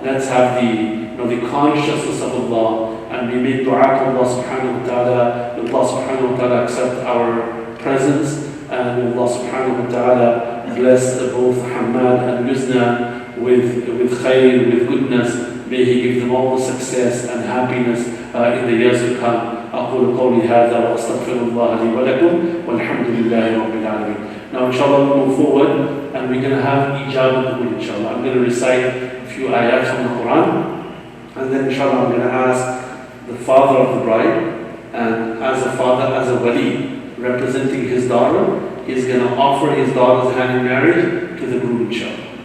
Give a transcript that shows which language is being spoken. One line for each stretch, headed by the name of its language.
English: Let's have the consciousness of Allah, and we make dua to Allah subhanahu wa ta'ala. Allah subhanahu wa ta'ala accept our presence, and Allah subhanahu wa ta'ala bless both Hammad and Yuzna with khair, with goodness. May He give them all the success and happiness in the years to come.
Arabic: أقول قولي هذا وأستغفر الله لي ولكم والحمد لله رب العالمين.
English: Now inshallah we'll move forward and we're going to have ijab and qabul inshallah. I'm going to recite a few ayats from the Quran, and then inshallah I'm going to ask the father of the bride, and as a father, as a wali representing his daughter, he's going to offer his daughter's hand in marriage to the groom inshallah.